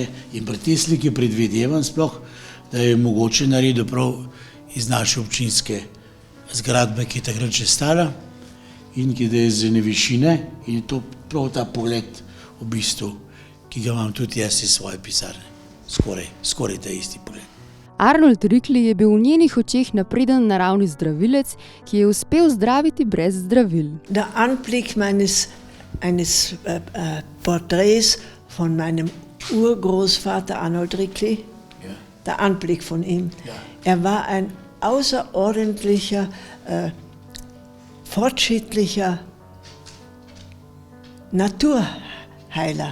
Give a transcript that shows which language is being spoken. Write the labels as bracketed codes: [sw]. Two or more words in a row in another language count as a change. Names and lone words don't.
[sl] In pri tej sliki predvidevam sploh, da je mogoče naredil prav iz naše občinske zgradbe, ki je takrat že stala in ki je z ene višine in je to prav ta pogled v bistvu, ki ga imam tudi jaz iz svoje pisarne. Skoraj ta isti pogled. Arnold Rikli je bil v njenih očeh napreden naravni zdravilec, ki je uspel zdraviti brez zdravil. [de] Der Anblick eines Porträts von meinem Urgroßvater Arnold Rikli, ja. Der Anblick von ihm. Ja. Er war ein außerordentlicher, fortschrittlicher Naturheiler.